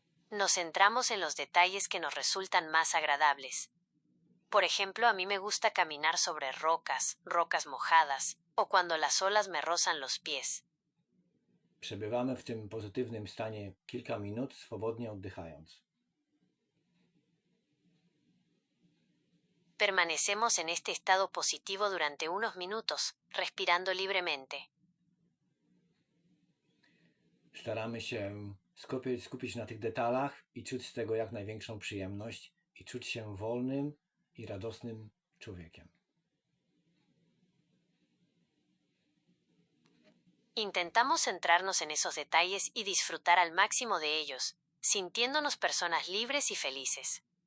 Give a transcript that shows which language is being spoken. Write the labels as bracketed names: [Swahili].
[Spanish] Nos centramos en los detalles que nos resultan más agradables. Por ejemplo, a mí me gusta caminar sobre rocas mojadas, o cuando las olas me rozan los pies. [Polish] Przebywamy w tym pozytywnym stanie kilka minut, swobodnie oddychając. [Spanish] Permanecemos en este estado positivo durante unos minutos, respirando libremente. [Polish] Staramy się skupić na tych detalach i czuć z tego jak największą przyjemność i czuć się wolnym i radosnym człowiekiem. [Spanish] Intentamos centrarnos en esos detalles y disfrutar al máximo de ellos, sintiéndonos personas libres y felices.